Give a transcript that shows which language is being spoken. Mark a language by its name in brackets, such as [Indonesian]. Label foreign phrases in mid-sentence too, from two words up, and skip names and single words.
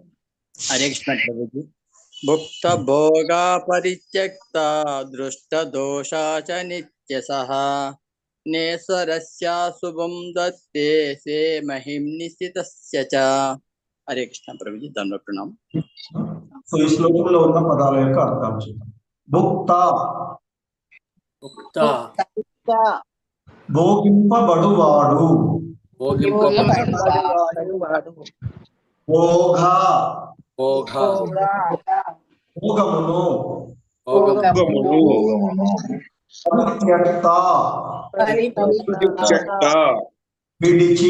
[Hindi] हरे कृष्ण प्रभु जी। [Sanskrit] भुक्त भोगा परित्यक्ता दृष्ट दोषा च नित्यशः नेश्वरस्य शुभं दत्ते स्वे महिम्नि स्थितस्य च। [Hindi] हरे कृष्ण प्रभु जी। धन्यवाद प्रणाम। [Telugu] సో ఈ శ్లోకంలో ఉన్న పదాల యొక్క అర్థం చూద్దాం. భుక్త భోగింపబడువాడు, భోగ భోగమును, పరిత్యక్త విడిచి